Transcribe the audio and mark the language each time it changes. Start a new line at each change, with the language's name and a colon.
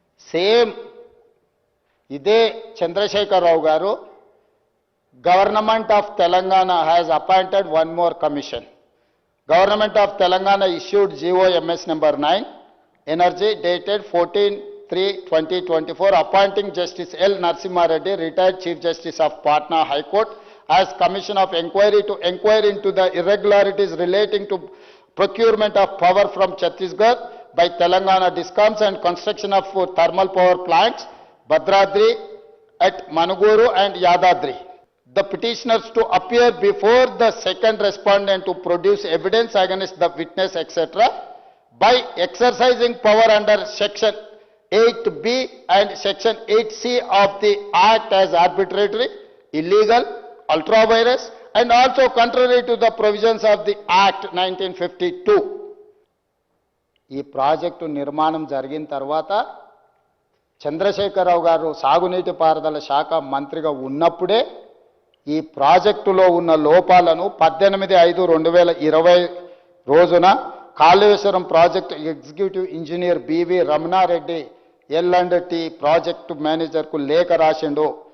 English: Same ఇదే చంద్రశేఖరరావు గారు, government of Telangana has appointed one more commission. Government of Telangana issued GOMS number 9 energy dated 14/3/2024 appointing Justice L. Narasimha Reddy, retired Chief Justice of Patna High Court, as Commission of Inquiry to inquire into the irregularities relating to procurement of power from Chhattisgarh by Telangana Discoms and construction of thermal power plants Bhadradri at Manuguru and Yadadri. The petitioners to appear before the second respondent to produce evidence against the witness etc. by exercising power under Section 8B and Section 8C of the Act as arbitrary, illegal, ultra-virus and also contrary to the provisions of the Act 1952.
Telugu: ఈ project నిర్మాణం జరిగిన తర్వాత చంద్రశేఖరరావు గారు సాగునీటి పారుదల శాఖ మంత్రిగా ఉన్నప్పుడే ఈ ప్రాజెక్టులో ఉన్న లోపాలను 18/5/2020 రోజున Kaleshwaram project executive engineer BV Ramanareddy L&T project మేనేజర్కు లేఖ రాసిండు.